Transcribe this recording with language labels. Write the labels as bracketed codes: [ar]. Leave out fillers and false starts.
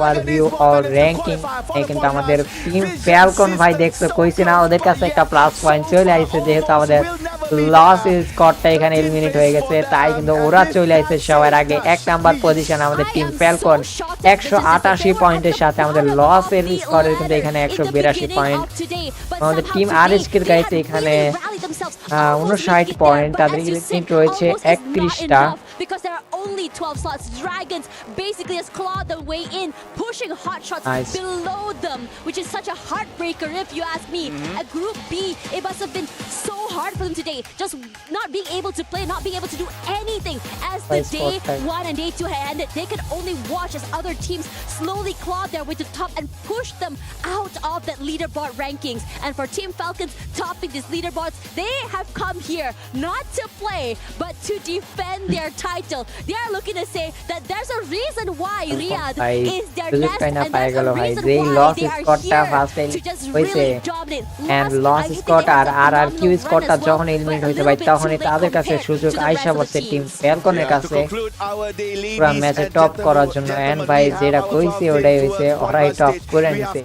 [bn] Overview or ranking কিন্তু আমাদের team Falcon ভাই দেখছো কইছি না ওদের কাছে একটা প্লাস পয়েন্ট চলে আইছে যেহেতু আমাদের লস স্কোরটা এখানে এলিমিনেট হয়ে গেছে তাই কিন্তু ওরা চলে আইছে সবার আগে এক নাম্বার পজিশন আমাদের টিম ফ্যালকন 188 পয়েন্টের সাথে আমাদের লস এর স্কোরের কিন্তু এখানে 182 পয়েন্ট আমাদের টিম আরএইচকে এর গাইছে এখানে 59 পয়েন্ট তাদের ইলিমিনেট রয়েছে 31টা [en] because there are only 12 slots. Dragons basically has clawed their way in, pushing hot shots below them, which is such a heartbreaker if you ask me. At Group B, it must have been so hard for them today, just not being able to play, not being able to do anything. As the day 1 and day 2 had ended, they could only watch as other teams slowly claw their way to the top and push them out of that leaderboard rankings. And for Team Falcons topping these leaderboards, they have come here not to play, but to defend their title. They are looking to say that there's a reason why Riyadh is their nest, and there's a reason why they are here to just really dominate. [bn] And loss Scott আর RRQ স্কটটা যখন eliminate হইতে ভাই তখনই তাদের কাছে সুযোগ আইসা পড়ছে team ফ্যালকনের কাছে পুরো ম্যাচে টপ করার জন্য এন্ড ভাই যেটা কইছে ওটাই হইছে ওরাই টপ করে নিছে